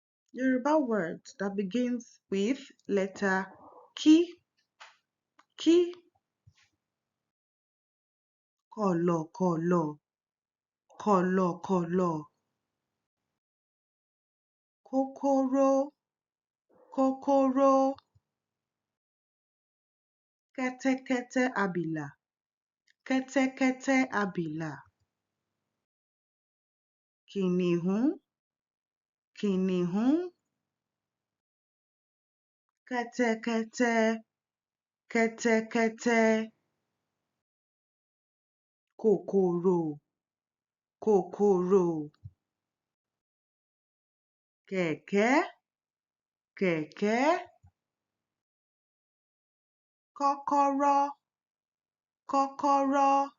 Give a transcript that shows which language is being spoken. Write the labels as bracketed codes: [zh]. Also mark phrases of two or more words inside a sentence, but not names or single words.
[en] Yoruba word that begins with letter [yo] ki, ki, kolo, kolo, kolo, kolo, kokoro, kokoro, kete, abila, kete, abila, kìnìún, kìnìún, kẹ́tẹ́kẹ́tẹ́, kòkòrò, kòkòrò, kẹ̀kẹ́, kẹ̀kẹ́, kọ́kọ́rọ́, kọ́kọ́rọ́,